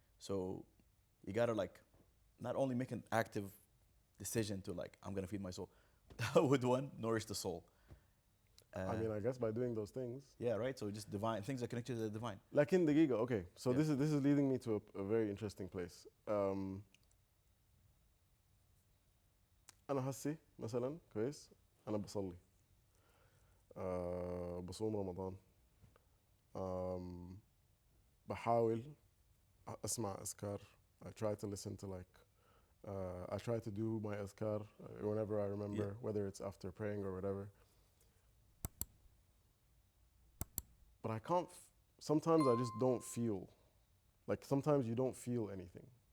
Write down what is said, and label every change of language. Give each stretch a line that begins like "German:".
English: So you gotta like not only make an active decision to like I'm gonna feed my soul. How would one nourish the soul? I mean, I guess by doing those things. Yeah, right. So just divine things are connected to the divine. Like in دقيقة. Okay, so Yeah. this is leading me to a very interesting place.
Arabic: أنا هسي مثلا كويس أنا بصلي بصوم رمضان بحاول أسمع أذكار.
English: I try to listen to like I try to do my أذكار whenever I remember, whether it's after praying or whatever. But I can't, sometimes I just don't feel, like sometimes you don't feel anything.